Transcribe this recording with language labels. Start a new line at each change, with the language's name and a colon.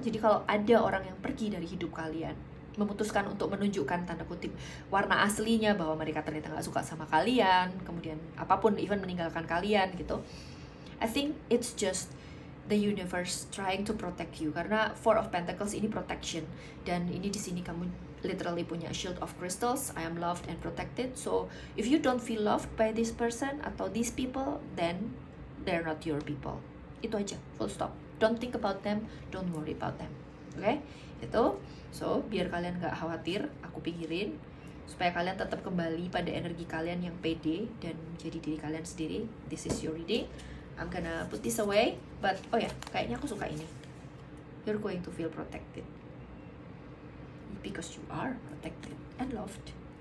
Indonesian: Jadi kalau ada orang yang pergi dari hidup kalian, memutuskan untuk menunjukkan tanda kutip warna aslinya bahwa mereka ternyata nggak suka sama kalian, kemudian apapun, even meninggalkan kalian gitu,
English: I think it's just the universe trying to protect you,
Indonesian: karena Four of Pentacles ini protection, dan ini di sini kamu literally punya
English: shield of crystals. I am loved and protected. So if you don't feel loved by this person
Indonesian: atau
English: these people, then they're not your people.
Indonesian: Itu aja,
English: full stop. Don't think about them, don't worry about them.
Indonesian: Oke, itu. So biar kalian nggak khawatir, aku pikirin supaya kalian tetap kembali pada energi kalian yang pede dan menjadi diri kalian sendiri.
English: This is your reading. I'm gonna put this away, but
Indonesian: kayaknya aku suka ini.
English: You're going to feel protected because you are protected and loved.